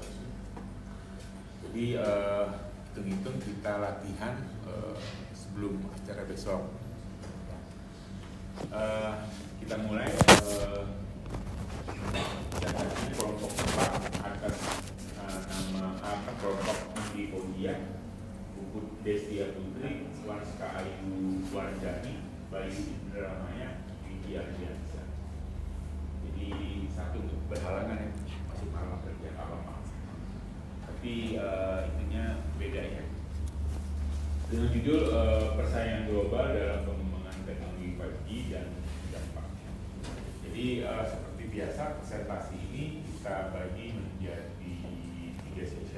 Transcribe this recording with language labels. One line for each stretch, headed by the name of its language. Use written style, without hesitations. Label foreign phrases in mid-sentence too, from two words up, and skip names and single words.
Indonesian: Jadi hitung-hitung kita latihan sebelum acara besok. Kita mulai datanya kelompok 4 atas nama kelompok Andi Odia, Puput Destia Putri, Wanska Ayu Wardani, Bayu Indramaya, Widi Ardiansa. Jadi satu untuk berhalangan ya, masih malam kerja apa-apa. Tapi itunya beda ya. Dengan judul persaingan global dalam pengembangan teknologi 5G dan dampaknya. Jadi seperti biasa presentasi ini kita bagi menjadi 3 session.